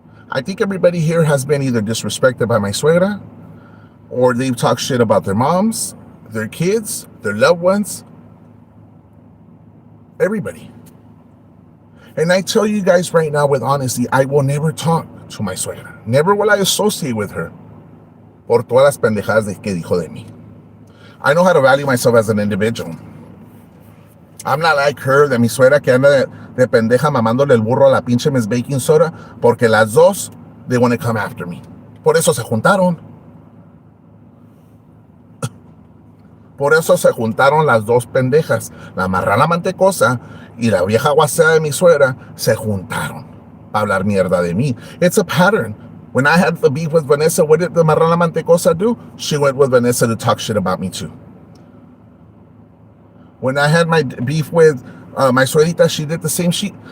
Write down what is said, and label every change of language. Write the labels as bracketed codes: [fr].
[en] I think everybody here has been either disrespected by my suegra, or they've talked shit about their moms, their kids, their loved ones, everybody. And I tell you guys right now with honesty, I will never talk to my suegra. Never will I associate with her [es] por todas las pendejadas que dijo de mí. [en] I know how to value myself as an individual. I'm not like her, [es] de mi suegra que anda de pendeja mamándole el burro a la pinche Miss Baking Soda, porque las dos, [en] they want to come after me. [es] Por eso se juntaron. Por eso se juntaron las dos pendejas. La marrana mantecosa y la vieja guasera de mi suegra se juntaron para hablar mierda de mí. [en] It's a pattern. When I had the beef with Vanessa, what did the marrana mantecosa do? She went with Vanessa to talk shit about me too. When I had my beef with my suegrita, she did the same shit.